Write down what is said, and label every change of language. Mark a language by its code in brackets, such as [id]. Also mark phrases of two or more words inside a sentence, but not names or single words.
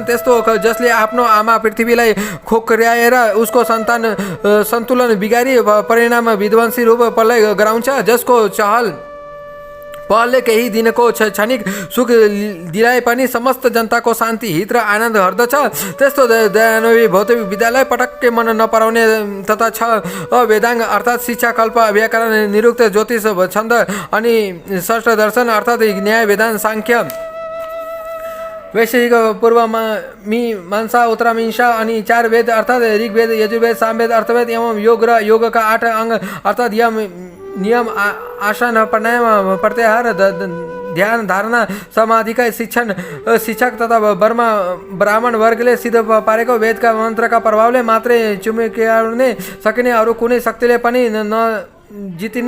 [ne] त्यस्तो जसले आफ्नो आमा पृथ्वीलाई खोक्र्याएर उसको सन्तुलन बिगारी परिणाम विध्वंसी रूप प्रलय गराउँछ, जसको पहलले केही दिनको क्षणिक सुख दिलाए पनि समस्त जनताको शान्ति हित र आनन्द हर्दछ। त्यस्तो दयान्वयी भौतिक विद्यालय पटक्कै मन नपराउने तथा छ वेदाङ्ग अर्थात् शिक्षा कल्प व्याकरण निरुक्त ज्योतिष छन्द अनि षष्ठ दर्शन अर्थात् न्याय वेदान्त साङ्ख्य वैशेषिक पूर्वमा मीमांसा उत्तरमीमांसा अनि 4 वेद अर्थात् ऋग्वेद यजुर्वेद सामवेद अर्थवेद एवं योग र योगका 8 अङ्ग अर्थात् नियम आसन प्राणायाम प्रत्याहार ध्यान धारणा समाधिका शिक्षक तथा ब्राह्मण वर्गले सिद्ध पारेको वेदका मन्त्रका प्रभावले मात्रै चुम्क्याउने सकिने अरू कुनै शक्तिले पनि जितिने